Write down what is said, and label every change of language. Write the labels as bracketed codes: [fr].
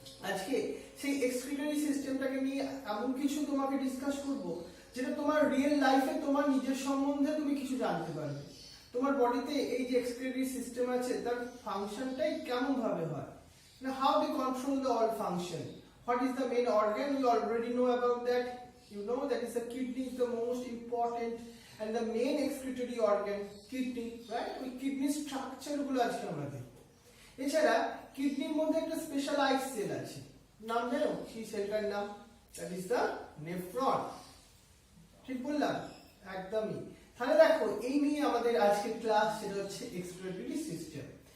[bn] আজকে সেই এক্সক্রিটারি সিস্টেমটাকে নিয়ে এমন কিছু তোমাকে ডিসকাস করব যেটা তোমার রিয়েল লাইফে তোমার নিজের সম্বন্ধে তুমি কিছু জানতে পারবে। তোমার বডিতে এই যে এক্সক্রিটারি সিস্টেম আছে তার ফাংশনটাই কেমন ভাবে হয়, না [en] How they control the all function, what is the main organ, you already know about that. You know that is the kidney is the most important and the main excretory organ, kidney, right? [bn] ওই kidney structure গুলো আজকে আমরা দেখব। এছাড়া কিডনির মধ্যে একটা specialise sell আছে, নাম জানো সেই সেলটার নাম? [en] That is the nephron. [bn] ঠিক বললাম? একদমই। তাহলে দেখো এই নিয়ে আমাদের আজকের ক্লাস, সেটা হচ্ছে এক্সক্রিটরি সিস্টেম।